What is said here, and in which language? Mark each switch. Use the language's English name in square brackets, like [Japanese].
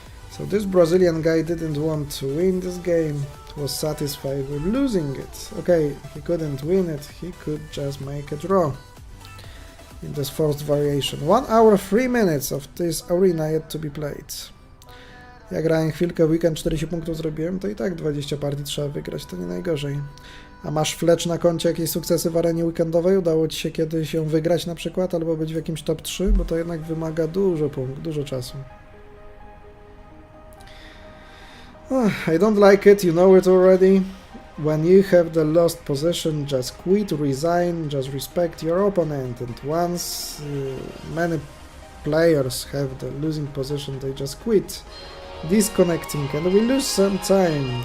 [English] So this Brazilian guy didn't want to win this game, was satisfied with losing it. Okay, he couldn't win it, he could just make a draw in this first variation. 1 hour 3 minutes of this arena yet to be played. [Polish] Ja grałem chwilkę w weekend, 40 punktów zrobiłem, to i tak 20 partii trzeba wygrać, to nie najgorzej. A masz Fletch na koncie jakieś sukcesy w arenie weekendowej? Udało ci się kiedyś ją wygrać na przykład, albo być w jakimś top 3? Bo to jednak wymaga dużo punktów, dużo czasu. [English] I don't like it, you know it already. When you have the lost position, just quit, resign, just respect your opponent. And once many players have the losing position, they just quit, disconnecting, and we lose some time.